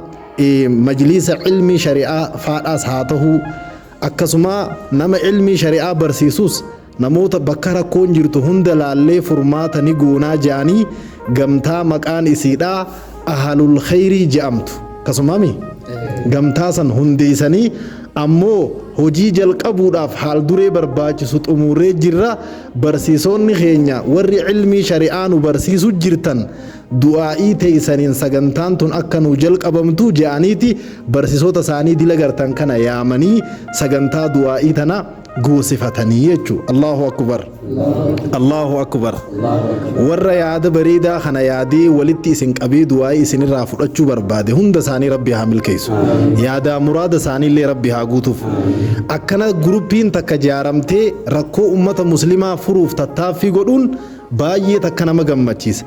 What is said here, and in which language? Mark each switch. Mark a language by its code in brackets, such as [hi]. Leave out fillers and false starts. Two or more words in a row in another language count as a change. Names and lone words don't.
[om] majlisa ilmi shari'aa faadhaas haa ta'u akkasuma nama ilmi shari'aa barsiisus namoota bakka rakkoon jirtu hunda laallee furmaata ni goonaa jedhanii gamtaa maqaan isiidhaa ahlul khayrii jedhamtu akkasumami gamtaa san hundeessanii ammoo hojii jalqabuudhaaf haal duree barbaachisu xumurree jirra. Barsiisonni keenya warri ilmii shari'aa nu barsiisu jirtan du'aa'ii teessaniin sagantaan tun akka nu jalqabamtu jedhaniiti barsiisota isaanii dila gartan kana yaamanii sagantaa du'aa'ii tana goosifatanii jechuudha. [ar] الله أكبر الله أكبر. [om] Warra yaada bareedaa kana yaadee walitti isin qabee du'aa'ii isinirraa fudhachuu barbaade hunda isaanii rabbi haa milkeessu. Yaada muraada isaaniillee rabbi haa guutuuf. Akkana guruppiin takka jaaramtee rakkoo ummata muslimaa furuuf tattaaffii godhuun baay'ee takka nama gammachiisa.